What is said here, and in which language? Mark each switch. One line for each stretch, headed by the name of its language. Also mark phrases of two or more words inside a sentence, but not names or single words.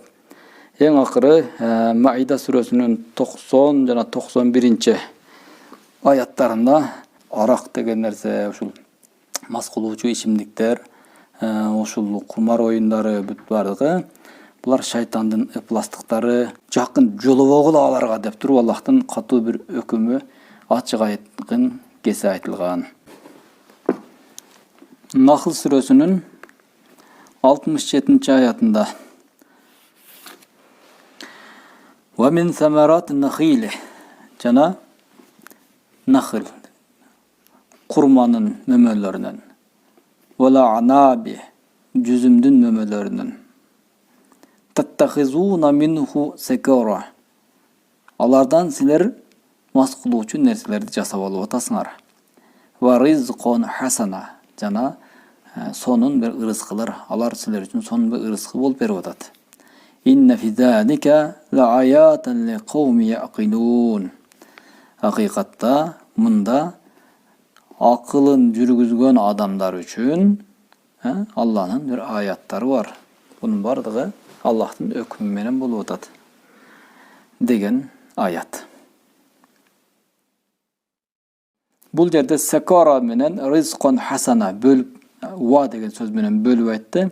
Kyrgyz: Эң акыры Маида сүрөсүнүн 90 жана 91-аяттарында арак деген нерсе, ушул мас кылуучу ичимдиктер, ушул кумар оюндары бүт бардыгы булар шайтандын ыпластыктары, жакын жолобогула аларга деп туруп Аллахтын катуу бир өкүмү ачык айткын кесе айтылган. Нахл сүрөсүнүн 67-аятында
Arabic: ومن ثمرات النخيل
Kyrgyz: жана нахл курманын мөмөлөрүнөн,
Arabic: والأعناب
Kyrgyz: жүзүмдүн мөмөлөрүнөн,
Arabic: تتخذون منه سكرا
Kyrgyz: алардан силер мас кылуучу нерселерди жасап алып атасыңар.
Arabic: ورزق حسن
Kyrgyz: жана сонун бир ырыскылар, алар силер үчүн сонун бир ырыскы болуп берип атат.
Arabic: إن في ذلك لآية لقوم يعقلون.
Kyrgyz: Hakikatта мында акылын жүргүзгөн адамдар үчүн Алланын бир аяттары бар. Бунун бардыгы Аллахтын өкүмү менен болуп атат деген аят. Бул жерде сакара менен ризкон хасана бөлүп ва деген сөз менен бөлүп айтты.